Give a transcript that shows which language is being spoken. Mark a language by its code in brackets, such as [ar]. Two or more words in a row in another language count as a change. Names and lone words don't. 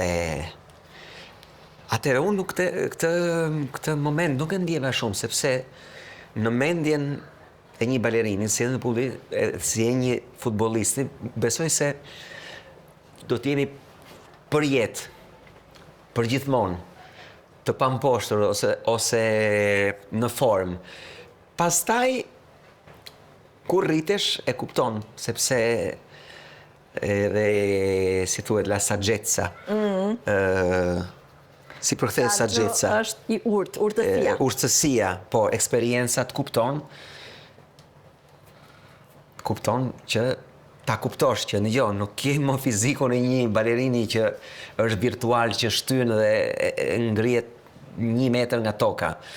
[sq] Atëherë unë këtë moment nuk e ndjeva shumë, sepse në mendjen e një balerini, si e një futbollisti, besoj se do t'jemi për jetë, për gjithmonë, të pamposhtur ose në formë. Pastaj, kur rritesh, e kupton, sepse edhe, si thuhet, [it] la saggezza. [sq] Si përkthehet saggezza? Është i urtësia. Urtësia, po, eksperienca të kupton kupton që ta kuptosh që nuk ke më fizikun e një balerini që është virtual, që shtyn dhe ngrihet 1 metër nga toka.